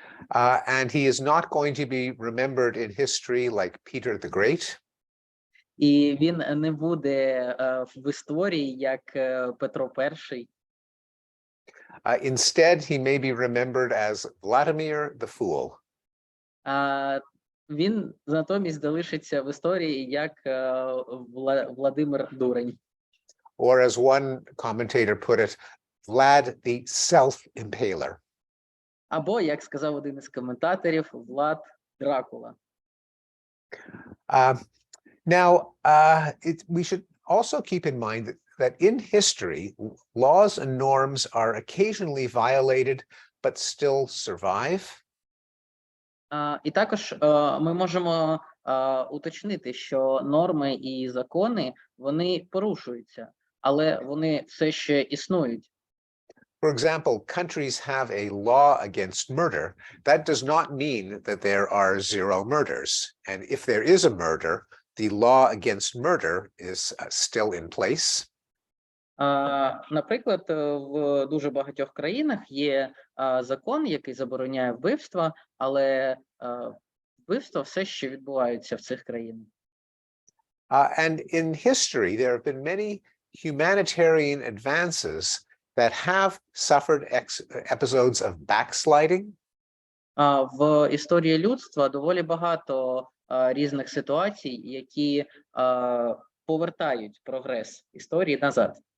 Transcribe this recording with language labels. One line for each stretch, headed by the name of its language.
English: And he is not going to be remembered in history like Peter the Great.
Ukrainian: І він не буде в історії як Петро І.
English: Instead, he may be remembered as Vladimir the Fool.
Ukrainian: Він натомість залишиться в історії як Владимир Дурень.
English: Or as one commentator put it, Vlad the Self-Impaler.
Ukrainian: Або, як сказав один із коментаторів, Влад Дракула.
English: We should also keep in mind that in history, laws and norms are occasionally violated, but still survive.
Ukrainian: І також ми можемо уточнити, що норми і закони, вони порушуються, але вони все ще існують.
English: For example, countries have a law against murder. That does not mean that there are 0 murders. And if there is a murder, the law against murder is still in place.
Ukrainian: Наприклад, в дуже багатьох країнах є закон, який забороняє вбивства, але вбивства все ще відбуваються в цих країнах.
English: And in history, there have been many humanitarian advances that have suffered episodes of backsliding.
Ukrainian: В історії людства доволі багато різних ситуацій, які повертають прогрес історії назад.